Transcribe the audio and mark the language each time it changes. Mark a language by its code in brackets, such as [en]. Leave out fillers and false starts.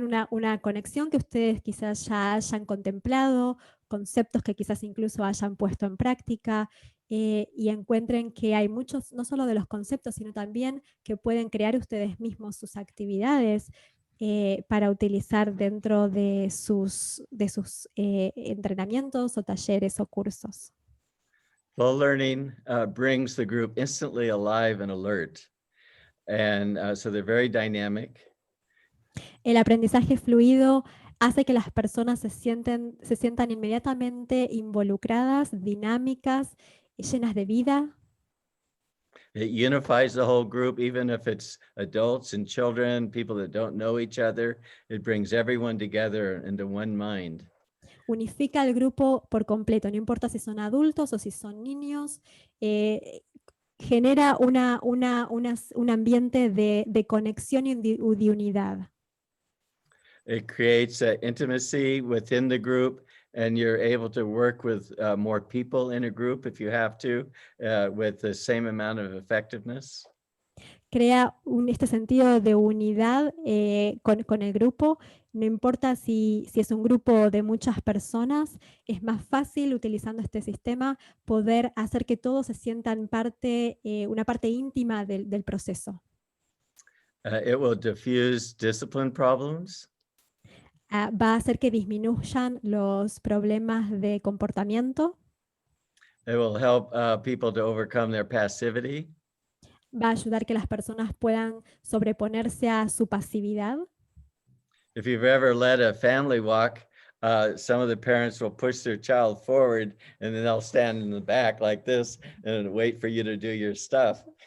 [es] una conexión que ustedes quizás ya hayan contemplado, conceptos que quizás incluso hayan puesto en práctica, y encuentren que hay muchos, no solo de los conceptos, sino también que pueden crear ustedes mismos sus actividades para utilizar dentro de sus entrenamientos o talleres o cursos. [en] Flow learning brings the group instantly alive and alert. And so they're very dynamic. [es] El aprendizaje fluido hace que las personas se sientan inmediatamente involucradas, dinámicas, llenas de vida. [en] It unifies the whole group, even if it's adults and children, people that don't know each other. It brings everyone together into one mind. [es] Unifica al grupo por completo, no importa si son adultos o si son niños. Genera un ambiente de conexión y de unidad. [en] It creates intimacy within the group, and you're able to work with more people in a group if you have to, with the same amount of effectiveness. [es] Crea este sentido de unidad con el grupo. No importa si es un grupo de muchas personas, es más fácil utilizando este sistema poder hacer que todos se sientan una parte íntima del proceso. [en] It will diffuse discipline problems. [es] Va a hacer que disminuyan los problemas de comportamiento. [en] It will help people to overcome their passivity. [es] Va a ayudar que las personas puedan sobreponerse a su pasividad. [en] If you've ever led a family walk, some of the parents will push their child forward and then they'll stand in the back like this and wait for you to do your stuff.